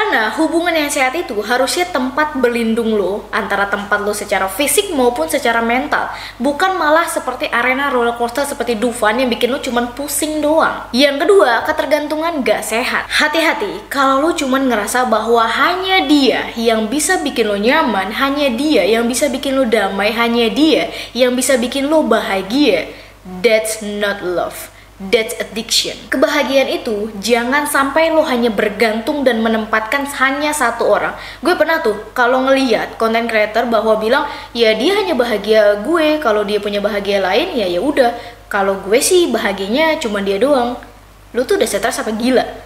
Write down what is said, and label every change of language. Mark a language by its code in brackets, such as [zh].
[id] Karena hubungan yang sehat itu harusnya tempat berlindung lo, antara tempat lo secara fisik maupun secara mental, bukan malah seperti arena roller coaster seperti Dufan yang bikin lo cuman pusing doang. Yang kedua, ketergantungan gak sehat. Hati-hati kalau lo cuman ngerasa bahwa hanya dia yang bisa bikin lo nyaman, hanya dia yang bisa bikin lo damai, hanya dia yang bisa bikin lo bahagia. [en] That's not love, that's addiction. [id] Kebahagiaan itu jangan sampai lo hanya bergantung dan menempatkan hanya satu orang. Gue pernah tuh kalau ngeliat content creator bahwa bilang, ya dia hanya bahagia gue, kalau dia punya bahagia lain ya udah. Kalau gue sih bahagianya cuma dia doang. Lo tuh udah stres apa gila?